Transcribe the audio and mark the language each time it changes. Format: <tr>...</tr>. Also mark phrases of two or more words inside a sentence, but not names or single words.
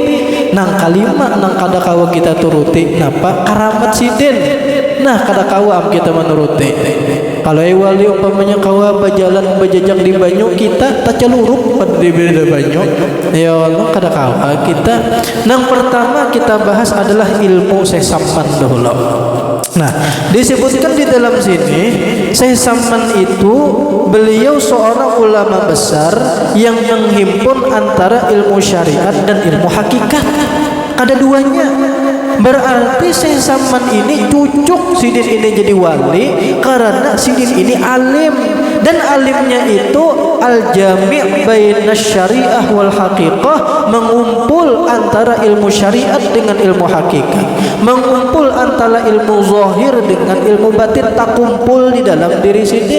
<bjn>Nang kalima nang kada kawa kita turuti, napa? Karamat Sidin. Nah kada kawa kita menuruti. Kalau wali umpamanya kawa berjalan berjejak di banyu, kita tacalurup pada di banyu.</bjn> <ar>Ya Allah</ar> <bjn>kada kawa kita. Nang pertama kita bahas adalah ilmu Syekh Samad dahulu.</bjn> <id>Nah, disebutkan di dalam sini Syekh Samad itu beliau seorang ulama besar yang menghimpun antara ilmu syariat dan ilmu hakikat.</id> <bjn>Ada duanya.</bjn> <id>Berarti Syekh Samad ini cucuk Sidin ini jadi wali karena Sidin ini alim, dan alimnya itu</id> <ar>al-jami' bainas syariah wal haqiqah,</ar> <id>mengumpul antara ilmu syariat dengan ilmu hakikat, mengumpul antara ilmu zahir dengan ilmu batin, tak kumpul di dalam diri Sidin.</id>